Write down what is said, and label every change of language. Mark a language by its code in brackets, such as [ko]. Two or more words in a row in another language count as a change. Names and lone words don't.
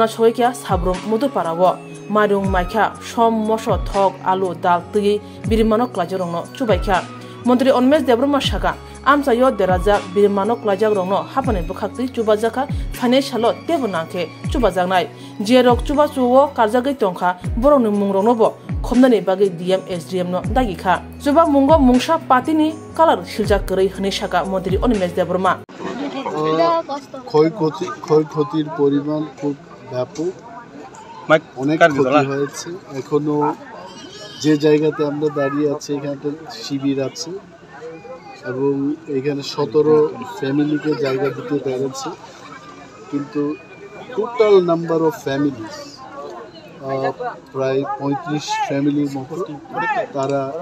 [trp] soikya sabrum mudu parawo marung maikha som moso thok alu dal tui birmano klajak rok no chubaikha মন্ত্রী Onimesh Debroma saka amsayo deraja birmano klajak rok no hapani bukhakti chubajaka financialo tebonangke chubajaknai je rok chubachuo karjagai tongkha borokni mungrok no bo khomnani bagi DM SDM no dagikha juba mungo mungsa patini kalar siljak korei hne saka মন্ত্রী Onimesh Debroma [bn] ক্ষয়ক্ষতির পরিমাণ খুব ব্যাপক অনেক ক্ষতি হয়েছে এখনো যে জায়গাতে আমরা দাঁড়িয়ে আছি এখানে শিবির আছে এবং এখানে 17 ফ্যামিলিকে জায়গা দিতে পেরেছে কিন্তু [en] total number of families [bn] প্রায় 35 ফ্যামিলির মতো তারা